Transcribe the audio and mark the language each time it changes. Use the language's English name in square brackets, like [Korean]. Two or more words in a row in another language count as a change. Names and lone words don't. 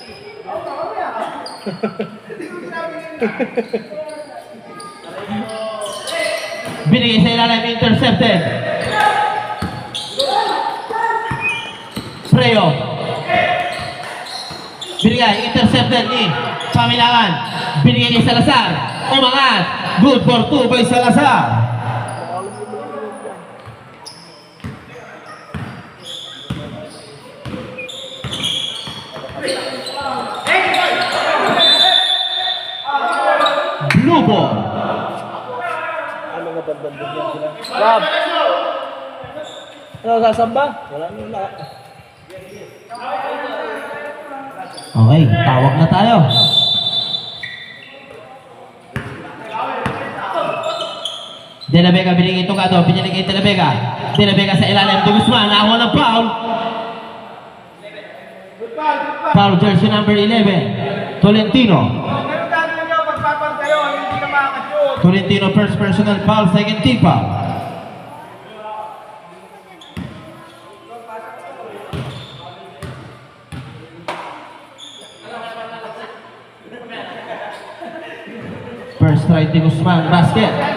[Filipino] Binigay sa ilalim, intercepted. Preo. Binigay, intercepted ni Pamilangan. Binigay ni Salazar. Umangat. [English] Good for 2 by Salazar. Blue ball. [Filipino] Ano nga bandang yan sila? Rob! Ano, sasamba? Wala nila. Okay, tawag na tayo. De La Vega binigay Tocado, pinili De La Vega. De La Vega sa ilalim, De Guzman, nakakuha ng foul. [English] Foul jersey number 11, Tolentino. Tolentino first personal foul, second team foul. First try De Guzman, basket.